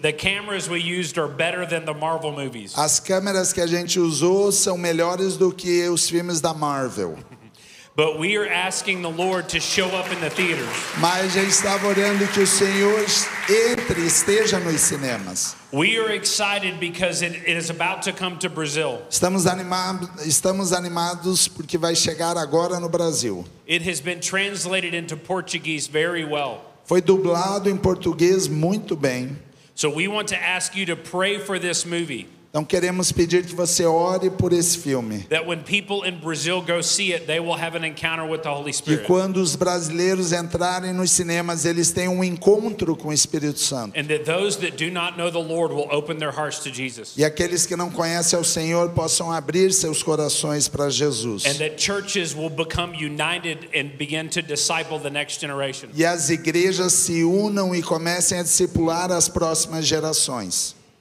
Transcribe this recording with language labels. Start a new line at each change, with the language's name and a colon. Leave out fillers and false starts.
English: The cameras we used are better than the Marvel movies.
Portuguese: As câmeras que a gente usou são melhores do que os filmes da Marvel.
English: But we are asking the Lord to show up in the theaters.
Portuguese: Mas a gente estava orando que o Senhor esteja nos cinemas.
English: We are excited because it is about to come to Brazil.
Portuguese: Estamos animados porque vai chegar agora no Brasil.
English: It has been translated into Portuguese very well.
Portuguese: Foi dublado em português muito bem.
English: So we want to ask you to pray for this movie.
Portuguese: Então queremos pedir que você ore por esse filme.
English: That when people in Brazil go see it, they will have an encounter with the Holy
Portuguese: E
English: Spirit.
Portuguese: quando os brasileiros entrarem nos cinemas, eles têm um encontro com o Espírito Santo.
English: And that those that do not know the Lord will open their hearts to Jesus.
Portuguese: E aqueles que não conhecem ao Senhor possam abrir seus corações para Jesus.
English: And that churches will become united and begin to disciple the next generation.
Portuguese: E as igrejas se unam e comecem a discipular as próximas gerações.